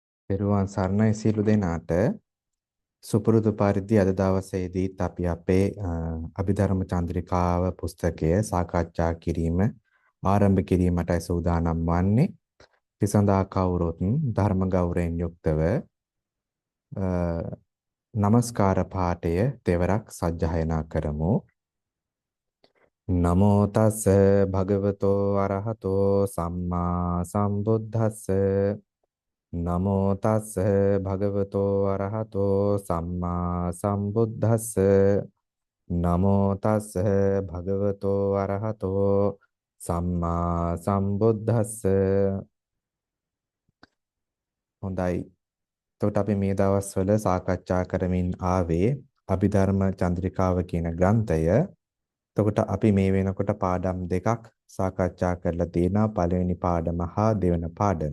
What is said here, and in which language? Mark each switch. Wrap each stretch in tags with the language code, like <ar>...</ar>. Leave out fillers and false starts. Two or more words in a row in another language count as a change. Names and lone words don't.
<si>පෙරුවන් සරණයි සියලු දෙනාට සුපුරුදු පරිදි අද දවසේදීත් අපි අපේ අභිධර්ම චන්ද්‍රිකාව පුස්තකය සාකච්ඡා කිරීම ආරම්භ කිරීමටයි සූදානම් වන්නේ. ඒ සඳහා කවුරුත් ධර්ම ගෞරවයෙන් යුක්තව නමස්කාර පාඨය තෙවරක් සජ්ජායනා කරමු.</si> <pi>නමෝ තස් භගවතෝ අරහතෝ සම්මා සම්බුද්දස්ස නමෝ තස්ස භගවතෝ අරහතෝ සම්මා සම්බුද්දස්ස නමෝ තස්ස භගවතෝ අරහතෝ සම්මා සම්බුද්දස්ස.</pi> <si>හොඳයි. එතකොට අපි මේ දවස්වල සාකච්ඡා කරමින් ආවේ අභිධර්ම චන්ද්‍රිකාව කියන ග්‍රන්ථය. එතකොට අපි මේ වෙනකොට පාඩම් දෙකක් සාකච්ඡා කරලා තියෙනවා. පළවෙනි පාඩම හා දෙවන පාඩම.</si>